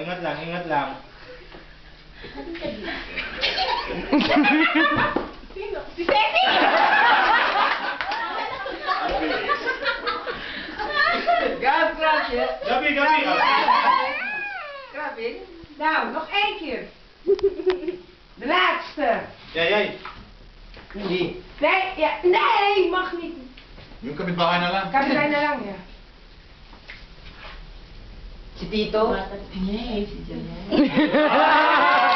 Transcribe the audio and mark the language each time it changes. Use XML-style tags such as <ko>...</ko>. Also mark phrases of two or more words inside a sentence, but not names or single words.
<tl>Ingat lang. Sino? Si Seti! Grabe. Gabi. Grabe.</tl> <nl>Nou, nog één keer. De laatste.</nl> <tl>Yay. Hindi.</tl> <nl>Nee, ja, nee, mag niet.</nl> <tl>Yung kapitbahay na lang. Kapitein na lang, ja. Si Tito. Nee, si Janelle.</tl>